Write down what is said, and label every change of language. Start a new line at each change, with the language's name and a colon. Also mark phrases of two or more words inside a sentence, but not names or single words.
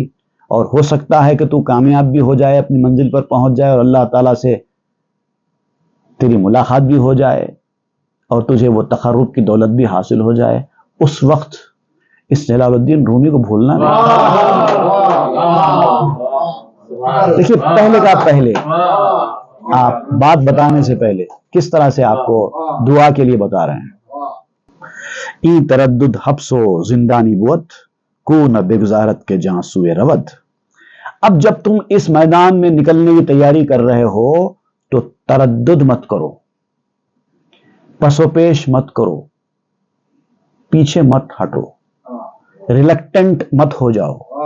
Urdu: اور ہو سکتا ہے کہ تو کامیاب بھی ہو جائے، اپنی منزل پر پہنچ جائے اور اللہ تعالیٰ سے تیری ملاقات بھی ہو جائے اور تجھے وہ تقرب کی دولت بھی حاصل ہو جائے. اس وقت اس جلال الدین رومی کو بھولنا نہیں. دیکھیے پہلے کا پہلے آپ بات بتانے سے پہلے کس طرح سے آپ کو دعا کے لیے بتا رہے ہیں.
Persian: ای تردد حبس و زندانی بوت کو نہ بگزارت کے جہاں سوئے رود.
Urdu: اب جب تم اس میدان میں نکلنے کی تیاری کر رہے ہو تو تردد مت کرو، پس و پیش مت کرو، پیچھے مت ہٹو، ریلیکٹنٹ مت ہو جاؤ.